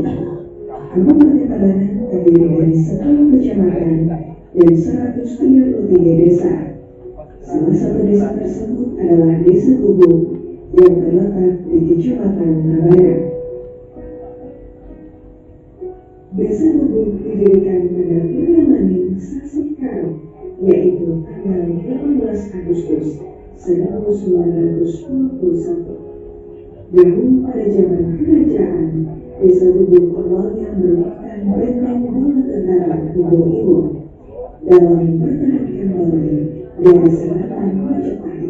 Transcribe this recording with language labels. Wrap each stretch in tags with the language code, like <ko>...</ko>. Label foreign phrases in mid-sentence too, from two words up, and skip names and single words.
<id>Kabupaten Tabanan terdiri dari 10 kecamatan dan 133 desa. Salah satu desa tersebut adalah Desa Gubuk yang terletak di Kecamatan Tabanan. Desa Gubuk didirikan pada bulan Maning Sasi Karo, yaitu tanggal 18 Agustus 1921. Dahulu pada zaman kerajaan, Desa Gubuk awalnya merupakan benteng bala tentara Ibo-Ibo dalam mempertahankan Bali dari serangan Majapahit.</id>